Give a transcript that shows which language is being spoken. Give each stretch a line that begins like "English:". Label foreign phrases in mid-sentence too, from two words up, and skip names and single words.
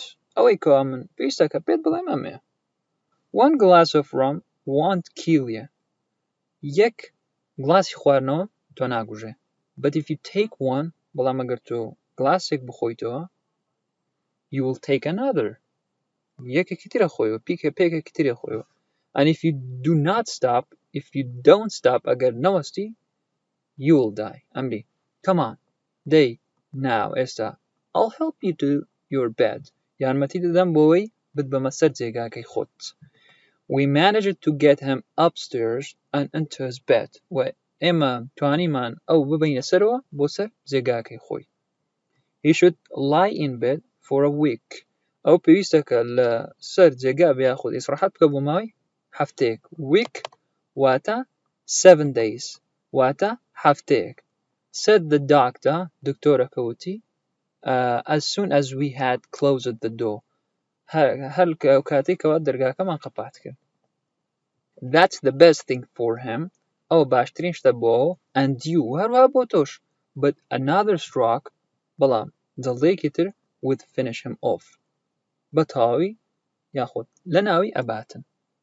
Central Kurdish: ئەوەی کەوا من پێویستە کە پێت بڵێم ئەمەیە.
English: One glass of rum won't kill you.
Central Kurdish: یەک گڵاسی خواردنەوە تۆ ناکوژێ.
English: But if you take one
Central Kurdish: بەڵام ئەگەر تۆ گڵاسێک بخۆیتەوە
English: you will take another.
Central Kurdish: یەکێکی ترە خۆیەوە پێکێکی ترە خۆیەوە.
English: And if you do not stop, if you don't stop
Central Kurdish: ئەگەر نەوەستی
English: you will die. ئەمری. Come on. Day. Now ئێستا I'll help you to your bed.
Central Kurdish: یارمەتی دەدەم بۆەوەی بتبەمە سەر جێگاکەی خۆت.
English: We managed to get him upstairs and into his bed.
Central Kurdish: و ئێمە توانیمان ئەو ببینە سەرەوە بۆ سەر جێگاکەی خۆی.
English: He should lie in bed for a week.
Central Kurdish: ئەو پێویستە کە لە سەر جێگا بە یاخود ئیسراحەت بکە بۆ ماوەی هەفتەیەک. Week واتە
English: 7 days
Central Kurdish: واتە هەفتەیەک.
English: Said the doctor
Central Kurdish: دکتۆرەکە وتی
English: as soon as we had closed the door.
Central Kurdish: هەر کاتێکەوە دەرگاکەمان قەپات کرد.
English: That's the best thing for him.
Central Kurdish: ئەو باشترین شتە بۆ
English: and you
Central Kurdish: هەروەها بۆ تۆش.
English: But another stroke
Central Kurdish: بەڵام جەڵدەیەکی تر
English: would finish him off.
Central Kurdish: بە تەواوی یاخود لە ناوی ئەباتن.